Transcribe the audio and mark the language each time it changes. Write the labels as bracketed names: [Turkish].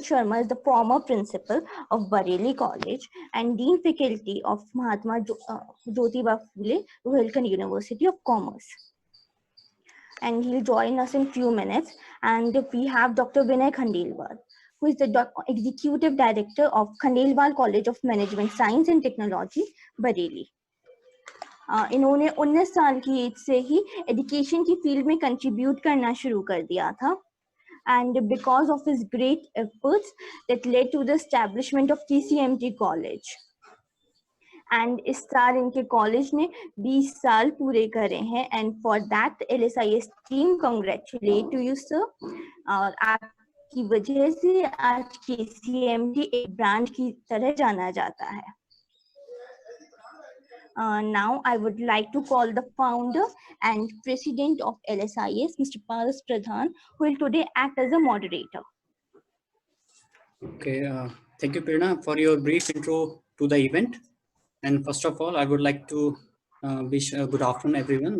[English] Sharma is the former principal of Bareilly College and Dean Faculty of Mahatma Jyotiba Phule, Rohilkhand University of Commerce. And he'll join us in few minutes. And we have Dr. Vinay Khandelwal, who is the Executive Director of Khandelwal College of Management Science and Technology, Bareilly. [Hindi] इन्होंने 19 साल की as से ही education की field में contribute करना शुरू कर दिया था. [English] And because of his great efforts that led to the establishment of KCMT College. [Hindi] And इस साल इनके कॉलेज ने 20 साल पूरे करे हैं. [English] And for that LSIS team congratulate to you sir. [Hindi] और आपकी वजह से आज KCMT एक ब्रांड की तरह जाना जाता है. [English] Now I would like to call the founder and president of LSIS, Mr. Paras Pradhan, who will today act as a moderator. Okay, thank you, Prerna, for your brief intro to the event. And first of all, I would like to wish good afternoon, everyone.